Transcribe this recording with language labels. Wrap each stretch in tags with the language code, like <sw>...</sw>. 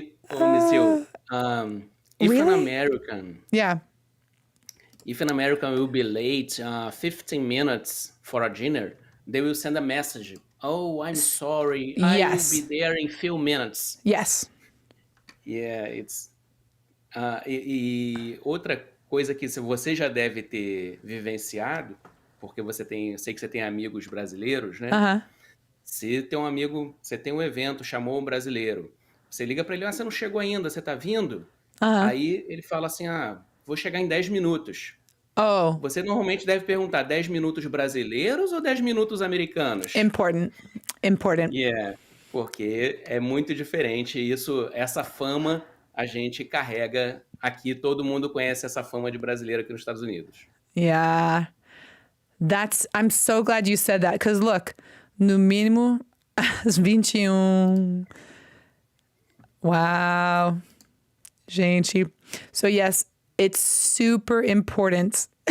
<en>MissJill, if Really? an American, Yeah. if an American will be late 15 minutes for a dinner, they will send a message. Oh, I'm sorry. Yes. I will be there in few minutes. Yes. Yeah, it's...</en> <pt>e outra coisa que você já deve ter vivenciado, porque eu sei que você tem amigos brasileiros, né?</pt> <en>Uh-huh.</en> <pt>Se tem um amigo, você tem um evento, chamou um brasileiro, você liga para ele, você não chegou ainda, você tá vindo?</pt> <en>Uh-huh.</en> <pt>Aí ele fala assim, vou chegar em 10 minutos.</pt> <en>Oh,</en> <pt>Você normalmente deve perguntar 10 minutos brasileiros ou 10 minutos americanos?</pt> <en>important.</en> <pt>Yeah, porque é muito diferente isso, essa fama a gente carrega aqui, todo mundo conhece essa fama de brasileiro aqui nos Estados Unidos.</pt> <en>Yeah. I'm so glad you said that, because look,</en> <pt>no mínimo às 21.</pt> <en>Wow. Gente. So yes, it's super important.</en>